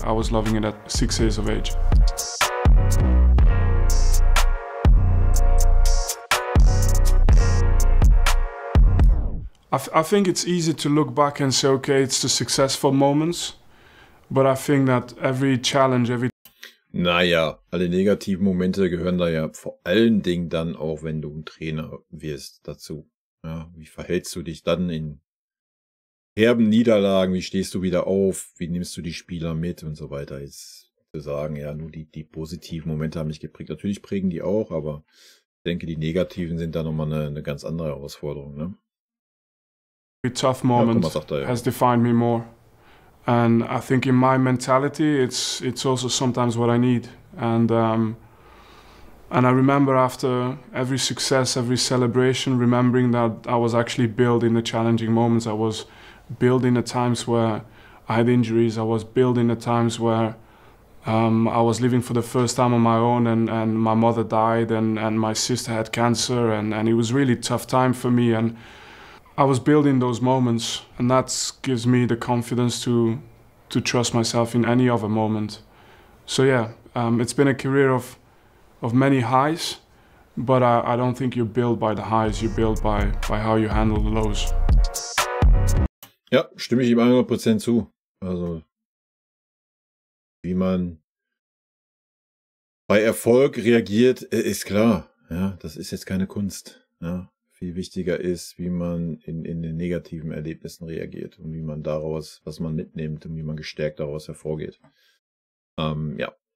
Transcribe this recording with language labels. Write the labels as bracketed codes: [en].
[en] I was loving it at 6 years of age. I think it's easy to look back and say, okay, it's the successful moments, but I think that every challenge, [de] Naja, alle negativen Momente gehören da ja vor allen Dingen dann auch, wenn du ein Trainer wirst, dazu. Ja, wie verhältst du dich dann in herben Niederlagen? Wie stehst du wieder auf? Wie nimmst du die Spieler mit und so weiter? Jetzt zu sagen, ja, nur die positiven Momente haben mich geprägt. Natürlich prägen die auch, aber denke, die negativen sind da nochmal eine ganz andere Herausforderung. Ne? [en] A tough moment has defined me more. And I think in my mentality, it's also sometimes what I need. And I remember after every success, every celebration, remembering that I was actually built in the challenging moments. I was built in the times where I had injuries. I was built in the times where I was living for the first time on my own, and my mother died, and my sister had cancer, and it was really tough time for me. And I was built in those moments, and that gives me the confidence to trust myself in any other moment. So yeah, it's been a career of many highs, but I don't think you're built by the highs, you're built by how you handle the lows. [de] Ja, stimme ich ihm 100% zu. Also, wie man bei Erfolg reagiert, ist klar. Ja, das ist jetzt keine Kunst. Ja, viel wichtiger ist, wie man in den negativen Erlebnissen reagiert und wie man daraus, was man mitnimmt und wie man gestärkt daraus hervorgeht. Ja.